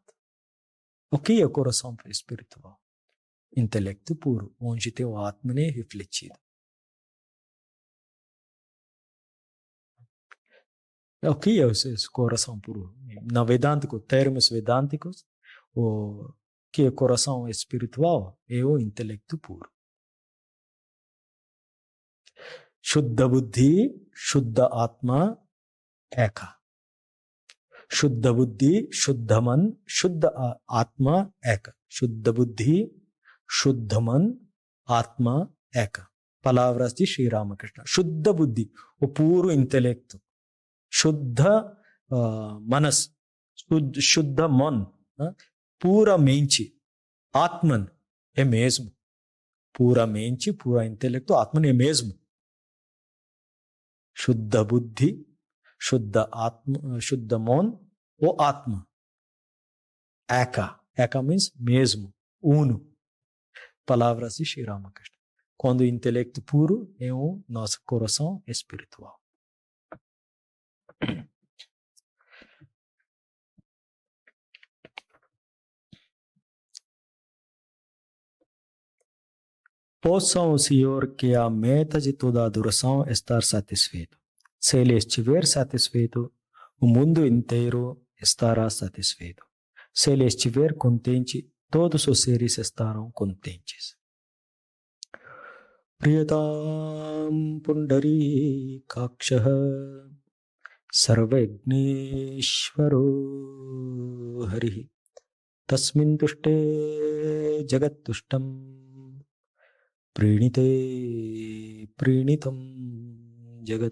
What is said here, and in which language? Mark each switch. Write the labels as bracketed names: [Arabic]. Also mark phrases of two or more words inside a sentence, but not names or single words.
[Portuguese] O que é o coração espiritual? Intelecto puro, onde teu Atman é refletido. O que é esse coração puro? Na Vedântico, termos vedânticos, o que é coração espiritual é o intelecto puro. [Sanskrit] Shuddha Buddhi, Shuddha Atma, Eka. Shuddha Buddhi, Shuddha Man, Shuddha Atma, Eka. Shuddha Buddhi, Shuddha Man, Atma, Eka. [Portuguese] Palavras de Sri Ramakrishna. [Sanskrit] Shuddha Buddhi, [Portuguese] o puro intelecto. [Sanskrit] Shuddha Manas, Shuddha Man, puramente. [Portuguese] Atman é mesmo. Puramente, pura intelecto, Atman é mesmo. [Sanskrit] Shuddha Buddhi, Shuddha Atma, Shuddha Man, o Atma. Eka. Eka [Portuguese] means mesmo, uno. Palavras de Sri Ramakrishna. Quando o intelecto puro é o nosso coração espiritual. Possam o Senhor, que é a meta de toda adoração, estar satisfeito. Se Ele estiver satisfeito, o mundo inteiro estará satisfeito. Se Ele estiver contente, todos os seres estarão contentes. [Sanskrit] Priyatam Pundari Kakshaha Sarvagneshwaro Hari Tasmin Tushte Jagat Tushtam Prinite Prinitam Jagat.